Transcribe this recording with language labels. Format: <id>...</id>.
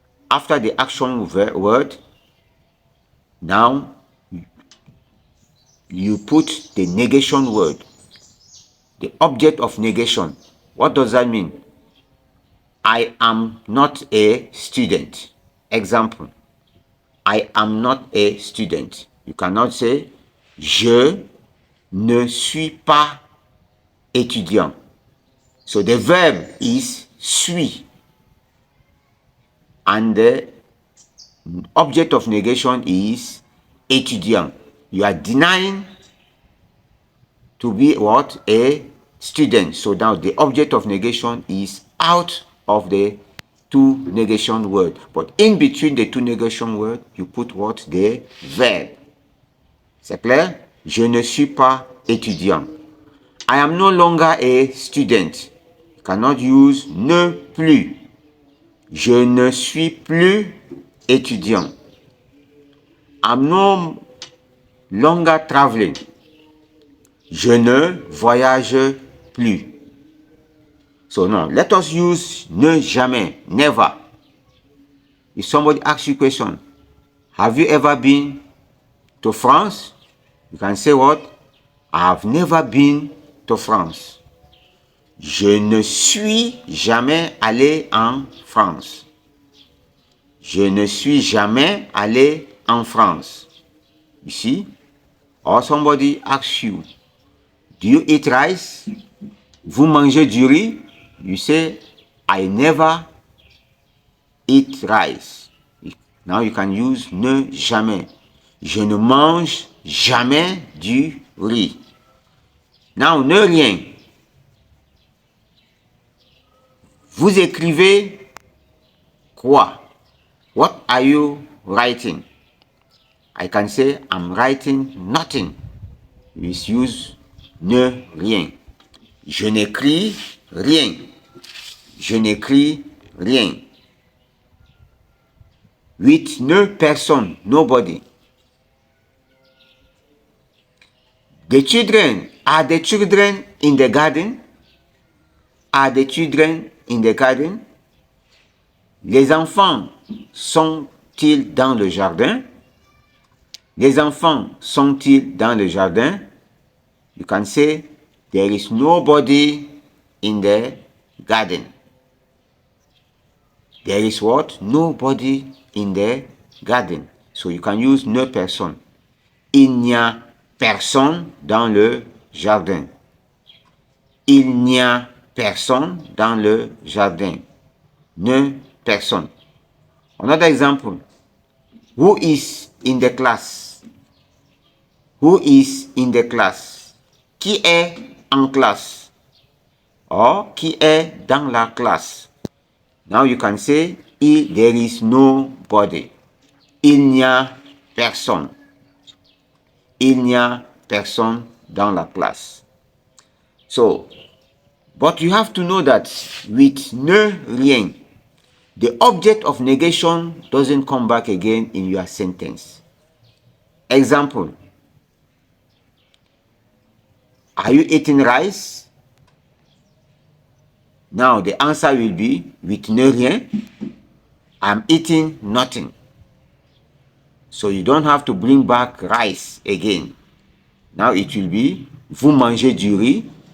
<en>After the action word, now you put the negation word, the object of negation. What does that mean? I am not a student. Example, I am not a student. You cannot say</en> <fr>je ne suis pas étudiant.</fr> <en>So the verb is suis, and the object of negation is étudiant. You are denying to be what? A student. So now the object of negation is out of the two negation word. But in between the two negation word, you put what? The verb.</en> <fr>C'est clair? Je ne suis pas étudiant.</fr> <en>I am no longer a student. You cannot use ne plus.</en> <fr>Je ne suis plus étudiant.</fr> <en>I'm no longer traveling.</en> <fr>Je ne voyage plus.</fr> <en>So no, let us use ne jamais, never. If somebody asks you a question, have you ever been to France? You can say what? I have never been to France.</en> <fr>Je ne suis jamais allé en France. Je ne suis jamais allé en France.</fr> <en>You see? Or somebody asks you, do you eat rice?</en> <fr>Vous mangez du riz?</fr> <en>You say, I never eat rice. Now you can use ne jamais.</en> <fr>Je ne mange jamais du riz.</fr> <en>Now, ne rien.</en> <fr>Vous écrivez quoi?</fr> <en>What are you writing? I can say, I'm writing nothing. We use</en> <fr>ne rien. Je n'écris rien. Je n'écris rien.</fr> <en>With ne personne, nobody. The children, are the children in the garden? Are the children in the garden?</en> <fr>Les enfants sont-ils dans le jardin? Les enfants sont-ils dans le jardin?</fr> <en>You can say, there is nobody in the garden. There is what? Nobody in the garden. So you can use ne personne.</en> <fr>Il n'y a personne dans le jardin. Il n'y a personne dans le jardin.</fr> <en>Ne personne. Another example. Who is in the class? Who is in the class?</en> <fr>Qui est en classe? Or, qui est dans la classe?</fr> <en>Now you can say, there is nobody.</en> <fr>Il n'y a personne. Il n'y a personne dans la classe.</fr> <en>So, but you have to know that with ne rien, the object of negation doesn't come back again in your sentence. Example. Are you eating rice? Now the answer will be with ne rien. I'm eating nothing. So you don't have to bring back rice again. Now it will be</en> <fr>vous mangez du riz.</fr>